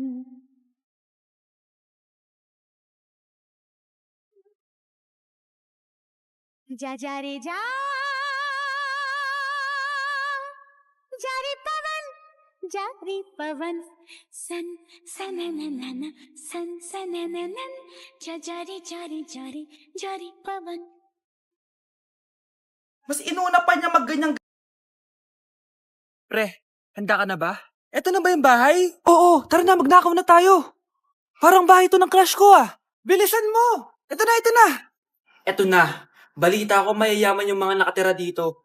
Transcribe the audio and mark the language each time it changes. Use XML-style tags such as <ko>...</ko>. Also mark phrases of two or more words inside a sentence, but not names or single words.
<hi>जा जा रे जा रे पवन सन सनननन सन सनननन जा रे पवन</hi> <tl>Mas inuna pa niya magganyang... Pre, handa ka na ba? Eto na ba yung bahay? Oo, tara na, magnakaw na tayo. Parang bahay to ng crush ko ah. Bilisan mo! Eto na, eto na! Eto na. Balita ko mayayaman yung mga nakatira dito.</tl>